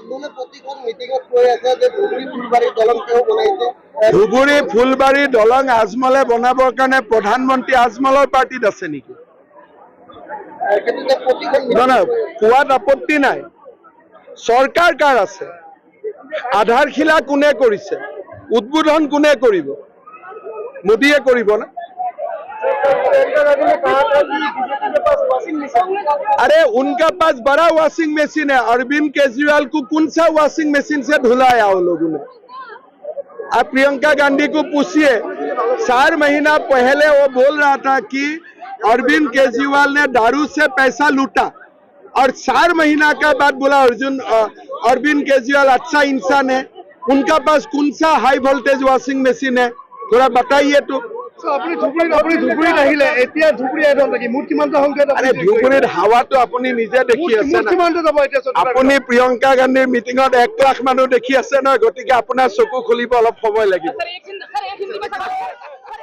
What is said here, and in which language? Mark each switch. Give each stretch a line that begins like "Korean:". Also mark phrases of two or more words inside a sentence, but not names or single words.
Assamese: ধুবুৰী ফুলবাৰী দলং আজমলে বনাবৰ কাৰণে প্ৰধানমন্ত্ৰী আজমলৰ পাৰ্টিত আছে নেকি? নহয়, কোৱাত আপত্তি নাই। চৰকাৰ কাৰ আছে? আধাৰশিলা কোনে কৰিছে? উদ্বোধন কোনে কৰিব? মোদীয়ে কৰিব না?
Hindi: अरे उनका पास बड़ा
English: washing machine
Hindi: है। अरविंद केजरीवाल को कौन सा
English: washing machine
Hindi: से धुलाया वो लोगों ने? आप प्रियंका गांधी को पूछिए, 4 महीना पहले वो बोल रहा था कि अरविंद केजरीवाल ने दारू से पैसा लूटा, और 4 महीना का बाद बोला अरविंद केजरीवाल अच्छा इंसान है। उनका पास कौन सा
English: high voltage washing machine
Hindi: है? थोड़ा बताइए तो।
Assamese: ধুবুৰীত আহিলে, এতিয়া ধুবুৰী আইডল নেকি? মুঠ কিমানটা সংখ্যাত? আরে ধুবুৰীত হাৱাটো আপুনি নিজে দেখি আছে না। আপুনি প্ৰিয়ংকা গান্ধীৰ মিটিঙত 1 লাখ মানুহ দেখি আছে নহয়, গতিকে আপোনাৰ চকু খুলিব অলপ সময় লাগিব।